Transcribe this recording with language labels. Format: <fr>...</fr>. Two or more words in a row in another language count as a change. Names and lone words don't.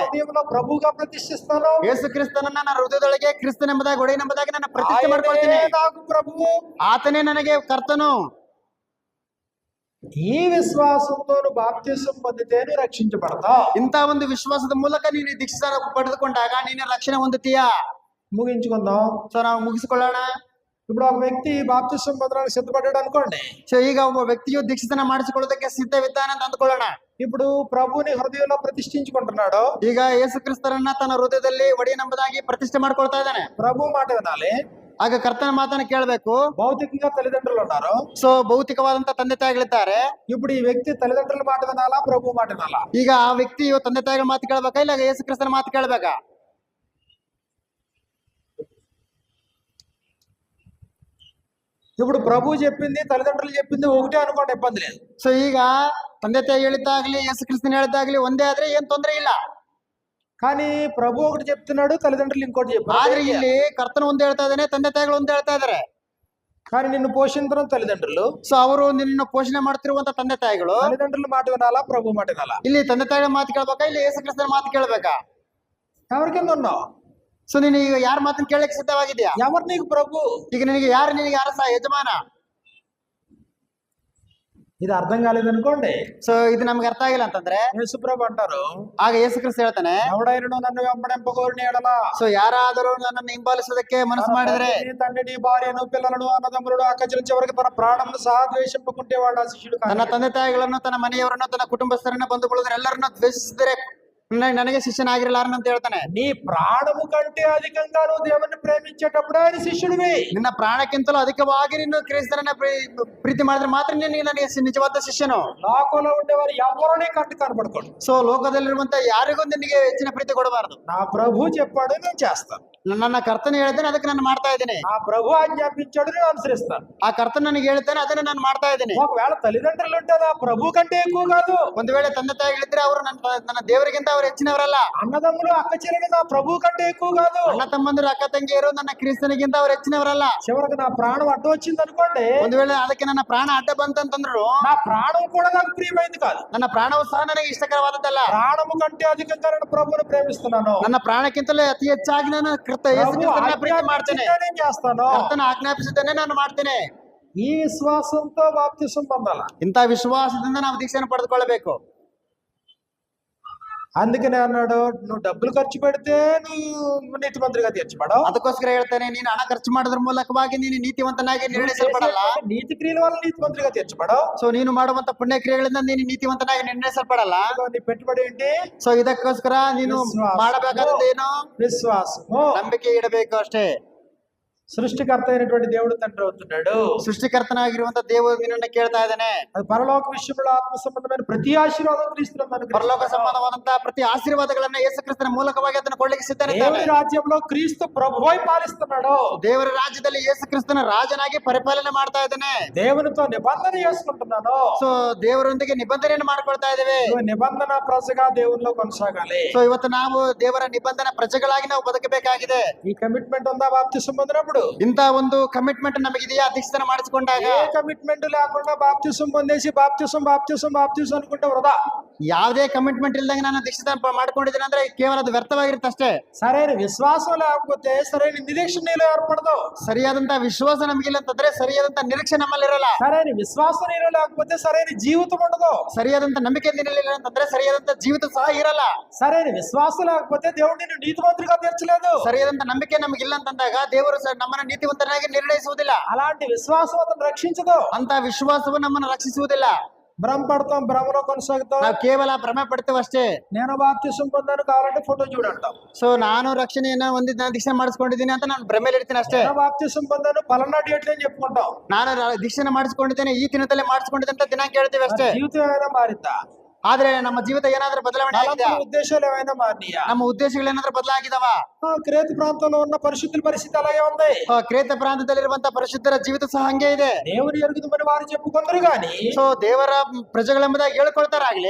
<te>హృదయంలో ప్రభువుగా ప్రతిష్ఠిస్తాను.</te> <kn>ಯೇಸು ಕ್ರಿಸ್ತನನ್ನ ನನ್ನ ಹೃದಯದೊಳಗೆ ಕ್ರಿಸ್ತನೆಂಬುದಾಗಿ ಒಡೆಯನೆಂಬುದಾಗಿ ನನ್ನ ಪ್ರತಿಷ್ಠೆ ಮಾಡ್ಕೊಳ್ತೀನಿ.</kn> <te>ఆయనే నాకు ప్రభువు,</te> <kn>ಆತನೇ ನನಗೆ ಕರ್ತನು.</kn> <te>ఈ విశ్వాసంతో నువ్వు బాప్తిసం పొందితే నువ్వు రక్షించబడతావు.</te> <kn>ಇಂತ ಒಂದು ವಿಶ್ವಾಸದ ಮೂಲಕ ನೀನು ದೀಕ್ಷೆ ಪಡೆದುಕೊಂಡಾಗ ನೀನು ರಕ್ಷಣೆ ಹೊಂದುತ್ತೀಯಾ.</kn> <te>ముగించుకుందాం.</te> <kn>ಸೊ ನಾವು ಮುಗಿಸಿಕೊಳ್ಳೋಣ.</kn> <te>ఇప్పుడు ఒక వ్యక్తి బాప్తిసం పొందడానికి సిద్ధపడ్డాడు అనుకోండి.</te> <kn>ಸೊ ಈಗ ಒಬ್ಬ ವ್ಯಕ್ತಿಯು ದೀಕ್ಷಿತನ ಮಾಡಿಸಿಕೊಳ್ಳೋದಕ್ಕೆ ಸಿದ್ಧವಿದ್ದಾನೆ ಅಂತ ಅಂದ್ಕೊಳ್ಳೋಣ.</kn> <te>ఇప్పుడు ప్రభువుని హృదయంలో ప్రతిష్ఠించుకుంటున్నాడు.</te> <kn>ಈಗ ಯೇಸು ಕ್ರಿಸ್ತರನ್ನ ತನ್ನ ಹೃದಯದಲ್ಲಿ ಒಡೆಯನೆಂಬುದಾಗಿ ಪ್ರತಿಷ್ಠೆ ಮಾಡ್ಕೊಳ್ತಾ ಇದ್ದಾನೆ.</kn> <te>ప్రభు మాట వినాలి.</te> <kn>ಆಗ ಕರ್ತನ ಮಾತನ್ನ ಕೇಳಬೇಕು.</kn> <te>భౌతికంగా తల్లిదండ్రులు ఉన్నారు.</te> <kn>ಸೊ ಭೌತಿಕವಾದಂತ ತಂದೆ ತಾಯಿಗಳಿದ್ದಾರೆ.</kn> <te>ఇప్పుడు ఈ వ్యక్తి తల్లిదండ్రుల మాట వినాలా, ప్రభు మాట వినాలా?</te> <kn>ಈಗ ಆ ವ್ಯಕ್ತಿಯು ತಂದೆ ತಾಯಿಗಳ ಮಾತು ಕೇಳ್ಬೇಕಾ ಇಲ್ಲ ಯೇಸು ಕ್ರಿಸ್ತನ ಮಾತು ಕೇಳ್ಬೇಕಾ?</kn> <te>ఇప్పుడు ప్రభు చెప్పింది తల్లిదండ్రులు చెప్పింది ఒకటే అనుకోండి, ఇబ్బంది లేదు.</te> <kn>ಸೊ ಈಗ ತಂದೆ ತಾಯಿ ಹೇಳಿದ್ದಾಗ್ಲಿ ಯೇಸು ಕ್ರಿಸ್ತನ ಹೇಳಿದ್ದಾಗ್ಲಿ ಒಂದೇ ಆದ್ರೆ ಏನ್ ತೊಂದರೆ ಇಲ್ಲ.</kn> <te>కానీ ప్రభు ఒకటి చెప్తున్నాడు, తల్లిదండ్రులు ఇంకోటి చెప్పారు.</te> <kn>ಆದ್ರೆ ಇಲ್ಲಿ ಕರ್ತನ ಒಂದ್ ಹೇಳ್ತಾ ಇದ್ದಾನೆ, ತಂದೆ ತಾಯಿಗಳು ಒಂದ್ ಹೇಳ್ತಾ ಇದಾರೆ.</kn> <te>కానీ నిన్ను పోషించడం తల్లిదండ్రులు.</te> <kn>ಸೊ ಅವರು ನಿನ್ನ ಪೋಷಣೆ ಮಾಡ್ತಿರುವಂತ ತಂದೆ ತಾಯಿಗಳು.</kn> <te>తల్లిదండ్రుల మాట వినాలా, ప్రభు మాట వినాలా?</te> <kn>ಇಲ್ಲಿ ತಂದೆ ತಾಯಿಗಳ ಮಾತು ಕೇಳ್ಬೇಕಾ ಇಲ್ಲಿ ಯೇಸು ಕ್ರಿಸ್ತನ ಮಾತು ಕೇಳ್ಬೇಕಾ?</kn> <te>ఎవరి కింద ఉన్నావు?</te> <kn>ಸೊ ನೀನು ಈಗ ಯಾರ ಮಾತನ್ನ ಕೇಳಕ್ಕೆ ಸಿದ್ಧವಾಗಿದ್ಯಾ?</kn> <te>ఎవరు నీకు ప్రభు?</te> <kn>ಈಗ ನಿನಗೆ ಅರಸ ಯಜಮಾನ?</kn> <te>ఇది అర్థం కాలేదనుకోండి.</te> <kn>ಸೊ ಇದು ನಮ್ಗೆ ಅರ್ಥ ಆಗಿಲ್ಲ ಅಂತಂದ್ರೆ</kn> <te>యేసుప్రభు అంటారు,</te> <kn>ಆಗ ಯೇಸು ಕ್ರಿಸ್ತ ಹೇಳ್ತಾನೆ,</kn> <te>ఎవడైనా నన్ను వెంబడింపగోరిని ఎడల.</te> <kn>ಸೊ ಯಾರಾದರೂ ನನ್ನನ್ನು ಹಿಂಬಾಲಿಸೋದಕ್ಕೆ ಮನಸ್ಸು ಮಾಡಿದ್ರೆ,</kn> <te>తండ్రిని భార్యను పిల్లలను అన్నదమ్ములను అక్కచెల్లెల చివరికి తన ప్రాణమును సహా ద్వేషింపకుంటే వాడు ఆ శిష్యుడు కాదు.</te> <kn>ತನ್ನ ತಂದೆ ತಾಯಿಗಳನ್ನು ತನ್ನ ಮನೆಯವರನ್ನು ತನ್ನ ಕುಟುಂಬಸ್ಥರನ್ನ ಬಂಧುಗಳನ್ನು ಎಲ್ಲರನ್ನ ದ್ವೇಷಿಸಿದರೆ ನನಗೆ ಶಿಷ್ಯನಾಗಿರಲಾರನು ಅಂತ ಹೇಳ್ತಾನೆ.</kn> <te>నీ ప్రాణము కంటే అధికంగా నువ్వు దేవుని ప్రేమించేటప్పుడు ఆయన శిష్యుడివి.</te> <kn>ನಿನ್ನ ಪ್ರಾಣಕ್ಕಿಂತಲೂ ಅಧಿಕವಾಗಿ ನೀನು ಕ್ರಿಸ್ತನನ್ನ ಪ್ರೀತಿ ಮಾಡಿದ್ರೆ ಮಾತ್ರ ನೀನು ನನಗೆ ನಿಜವಾದ ಶಿಷ್ಯನು.</kn> <te>లోకంలో ఉండేవారు ఎవరిని కంటి కనబడకూడదు.</te> <kn>ಸೊ ಲೋಕದಲ್ಲಿರುವಂತ ಯಾರಿಗೂ ನಿನಗೆ ಹೆಚ್ಚಿನ ಪ್ರೀತಿ ಕೊಡಬಾರದು.</kn> <te>నా ప్రభు చెప్పాడు, నేను చేస్తాను.</te> <kn>ನನ್ನ ಕರ್ತನ ಹೇಳಿದ್ದೇನೆ, ಅದಕ್ಕೆ ನಾನು ಮಾಡ್ತಾ ಇದ್ದೀನಿ.</kn> <te>ఆ ప్రభు ఆజ్ఞాపించాడు, నేను అనుసరిస్తాను.</te> <kn>ಆ ಕರ್ತನ ನನಗೆ ಹೇಳ್ತಾನೆ, ಅದನ್ನ ನಾನು ಮಾಡ್ತಾ ಇದ್ದೀನಿ.</kn> <te>ఒకవేళ తల్లిదండ్రులు ఉంటే నా ప్రభు కంటే ఎక్కువ కాదు.</te> <kn>ಒಂದು ವೇಳೆ ತಂದೆ ತಾಯಿಗಳಿದ್ರೆ ಅವರು ನನ್ನ ದೇವರಿಗಿಂತ ಅವರು ಹೆಚ್ಚಿನವರಲ್ಲ.</kn> <te>అన్నదమ్ములు అక్క చెల్లెలు నా ప్రభు కంటే ఎక్కువ కాదు.</te> <kn>ಅಣ್ಣ ತಮ್ಮಂದಿರು ಅಕ್ಕ ತಂಗಿಯರು ನನ್ನ ಕ್ರಿಸ್ತನಿಗಿಂತ ಅವರು ಹೆಚ್ಚಿನವರಲ್ಲ.</kn> <te>చివరికి నా ప్రాణం అడ్డు వచ్చింది అనుకోండి,</te> <kn>ಒಂದು ವೇಳೆ ಅದಕ್ಕೆ ನನ್ನ ಪ್ರಾಣ ಅಡ್ಡ ಬಂತಂತಂದ್ರು</kn> <te>నా ప్రాణం కూడా నాకు ప్రియమైంది కాదు.</te> <kn>ನನ್ನ ಪ್ರಾಣವು ಸಹ ನನಗೆ ಇಷ್ಟಕರವಾದದ್ದಲ್ಲ.</kn> <te>ప్రాణము కంటే అధికంగా నేను ప్రభువుని ప్రేమిస్తున్నాను.</te> <kn>ನನ್ನ ಪ್ರಾಣಕ್ಕಿಂತಲೂ ಅತಿ ಹೆಚ್ಚಾಗಿ ನಾನು ಯೇಸು ಕ್ರಿಸ್ತನನ್ನ ಪ್ರೀತಿ ಮಾಡ್ತೇನೆ.</kn> <te>నేను చేస్తాను.</te> <kn>ಕರ್ತನ ಆಜ್ಞಾಪಿಸಿದ್ದನ್ನೇ ನಾನು ಮಾಡ್ತೇನೆ.</kn> <te>ఈ విశ్వాసంతో బాప్తిసం పొందాల.</te> <kn>ಇಂಥ ವಿಶ್ವಾಸದಿಂದ ನಾವು ದೀಕ್ಷೆಯನ್ನು ಪಡೆದುಕೊಳ್ಳಬೇಕು.</kn> <te>అందుకనే అన్నాడు, నువ్వు డబ్బులు ఖర్చు పెడితే నువ్వు నీతిమంతుడిగా తీర్చబడవు.</te> <kn>ಅದಕ್ಕೋಸ್ಕರ ಹೇಳ್ತಾನೆ, ನೀನು ಹಣ ಖರ್ಚು ಮಾಡೋದ್ರ ಮೂಲಕವಾಗಿ ನೀನು ನೀತಿವಂತನಾಗಿ ನಿರ್ಣಯಿಸಲ್ಪಡಲ್ಲ.</kn> <te>నీతి క్రియల వల్ల నీతిమంతుడిగా తీర్చబడవు.</te> <kn>ಸೊ ನೀನು ಮಾಡುವಂತ ಪುಣ್ಯ ಕ್ರಿಯೆಗಳಿಂದ ನೀನು ನೀತಿವಂತನಾಗಿ ನಿರ್ಣಯಿಸಲ್ಪಡಲ್ಲ.</kn> <te>నీ పెట్టుబడి ఏంటి?</te> <kn>ಸೊ ಇದಕ್ಕೋಸ್ಕರ ನೀನು ಮಾಡಬೇಕಾದದ್ದು ಏನು?</kn> <te>విశ్వాసము,</te> <kn>ನಂಬಿಕೆ ಇಡಬೇಕು ಅಷ್ಟೇ.</kn> <te>సృష్టికర్త అయినటువంటి దేవుడు తండ్రి అవుతున్నాడు.</te> <kn>ಸೃಷ್ಟಿಕರ್ತನಾಗಿರುವಂತ ದೇವರು ನಿನ್ನನ್ನ ಕೇಳ್ತಾ ಇದ್ದಾನೆ.</kn> <te>అది పరలోక విషయంలో ఆత్మ సంబంధమైన ప్రతి ఆశీర్వాదం క్రీస్తునందు</te> <kn>ಪರಲೋಕ ಸಂಬಂಧವಾದಂತಹ ಪ್ರತಿ ಆಶೀರ್ವಾದಗಳನ್ನ ಯೇಸು ಕ್ರಿಸ್ತನ ಮೂಲಕವಾಗಿ ಅದನ್ನು ಕೊಳ್ಳಿಕ್ಕೆ ಸಿದ್ಧನಿದ್ದಾನೆ.</kn> <te>దేవుని రాజ్యంలో క్రీస్తు ప్రభువై పాలిస్తున్నాడు.</te> <kn>ದೇವರ ರಾಜ್ಯದಲ್ಲಿ ಯೇಸು ಕ್ರಿಸ್ತನ ರಾಜನಾಗಿ ಪರಿಪಾಲನೆ ಮಾಡ್ತಾ ಇದ್ದಾನೆ.</kn> <te>దేవునితో నిబంధన చేసుకుంటున్నాను.</te> <kn>ಸೊ ದೇವರೊಂದಿಗೆ ನಿಬಂಧನೆಯನ್ನು ಮಾಡ್ಕೊಳ್ತಾ ಇದ್ದೇವೆ.</kn> <te>నిబంధన ప్రజగా దేవునిలో కొనసాగాలి.</te> <kn>ಸೊ ಇವತ್ತು ನಾವು ದೇವರ ನಿಬಂಧನ ಪ್ರಜೆಗಳಾಗಿ ನಾವು ಬದುಕಬೇಕಾಗಿದೆ.</kn> <te>ఈ కమిట్మెంట్ ఉందా బాప్తిసం పొందినప్పుడు? ఉన్నప్పుడు</te> <kn>ಇಂತ ಒಂದು ಕಮಿಟ್ಮೆಂಟ್ ನಮಗಿದೆಯಾ ದೀಕ್ಷಾಸ್ನಾನ ಮಾಡಿಸಿಕೊಂಡಾಗ?</kn> <te>ఏ కమిట్మెంట్ లేకుండా బాప్తిసం పొందేసి బాప్తిసం అనుకుంటే వృధా.</te> <kn>ಯಾವುದೇ ಕಮಿಟ್ಮೆಂಟ್ ಇಲ್ದಂಗೆ ನಾನು ದೀಕ್ಷಾಸ್ನಾನ ಮಾಡ್ಕೊಂಡಿದ್ದೀನಿ ಅಂದ್ರೆ ಕೇವಲ ಅದು ವ್ಯರ್ಥವಾಗಿರುತ್ತೆ ಅಷ್ಟೇ.</kn> <te>సరైన విశ్వాసం లేకపోతే సరైన నిరీక్షణ నీలో ఏర్పడదు.</te> <kn>ಸರಿಯಾದಂತ ವಿಶ್ವಾಸ ನಮಗಿಲ್ಲ ಅಂತಂದ್ರೆ ಸರಿಯಾದಂತ ನಿರೀಕ್ಷೆ ನಮ್ಮಲ್ಲಿರಲ್ಲ.</kn> <te>సరైన విశ్వాసం నీలో లేకపోతే సరైన జీవితం ఉండదు.</te> <kn>ಸರಿಯಾದಂತ ನಂಬಿಕೆ ನಿನ್ನಲ್ಲಿಲ್ಲ ಅಂತಂದ್ರೆ ಸರಿಯಾದಂತ ಜೀವಿತ ಸಹ ಇರಲ್ಲ.</kn> <te>సరైన విశ్వాసం లేకపోతే దేవుడు నిన్ను నీతిమంతుడిగా తీర్చలేదు.</te> <kn>ಸರಿಯಾದಂತ ನಂಬಿಕೆ ನಮಗಿಲ್ಲ ಅಂತಂದಾಗ ದೇವರು ನಮ್ಮನ್ನ ನೀತಿವಂತನಾಗಿ ನಿರ್ಣಯಿಸುವುದಿಲ್ಲ.</kn> <te>అలాంటి విశ్వాసం అతను రక్షించదు.</te> <kn>ಅಂತ ವಿಶ್ವಾಸವು ನಮ್ಮನ್ನು ರಕ್ಷಿಸುವುದಿಲ್ಲ.</kn> <te>భ్రమపడతాం, భ్రమలో కొనసాగుతాం.</te> <kn>ನಾವು ಕೇವಲ ಭ್ರಮೆ ಪಡ್ತೇವೆ ಅಷ್ಟೇ.</kn> <te>నేను బాప్తిసం పొందాను కావాలంటే ఫోటో చూడంటాం.</te> <kn>ಸೊ ನಾನು ರಕ್ಷಣೆಯನ್ನ ಹೊಂದಿದ್ದ ದೀಕ್ಷೆ ಮಾಡಿಸ್ಕೊಂಡಿದ್ದೀನಿ ಅಂತ ನಾನು ಭ್ರಮೆಯಲ್ಲಿ ಇರ್ತೀನಿ ಅಷ್ಟೇ.</kn> <te>నేను బాప్తిసం పొందాను పలానా డేట్ అని చెప్పుకుంటాం.</te> <kn>ನಾನು ದೀಕ್ಷೆನ ಮಾಡಿಸ್ಕೊಂಡಿದ್ದೇನೆ ಈ ದಿನದಲ್ಲೇ ಮಾಡಿಸ್ಕೊಂಡಿದ್ದೆ ಅಂತ ದಿನಾಂಕ ಹೇಳ್ತೀವಿ ಅಷ್ಟೇ.</kn> <te>జీవితం ఏమైనా మారిందా?</te> <kn>ಆದ್ರೆ ನಮ್ಮ ಜೀವಿತ ಏನಾದ್ರೂ ಬದಲಾವಣೆ ಆಗಿದೆಯಾ?</kn> <te>ఉద్దేశాలు ఏమైనా మారినాయా?</te> <kn>ನಮ್ಮ ಉದ್ದೇಶಗಳು ಏನಾದ್ರೂ ಬದಲಾಗಿದಾವ?</kn> <te>క్రేత ప్రాంతంలో ఉన్న పరిశుద్ధుల పరిస్థితి అలాగే ఉంది.</te> <kn>ಕ್ರೇತ ಪ್ರಾಂತದಲ್ಲಿರುವಂತಹ ಪರಿಶುದ್ಧರ ಜೀವಿತ ಸಹ ಹಂಗೆ ಇದೆ.</kn> <te>దేవుని ఎరుగుదమని వారు చెప్పుకుందరు గాని</te> <kn>ಸೊ ದೇವರ ಪ್ರಜೆಗಳೆಂಬುದಾಗಿ ಹೇಳ್ಕೊಳ್ತಾರಾಗ್ಲಿ</kn>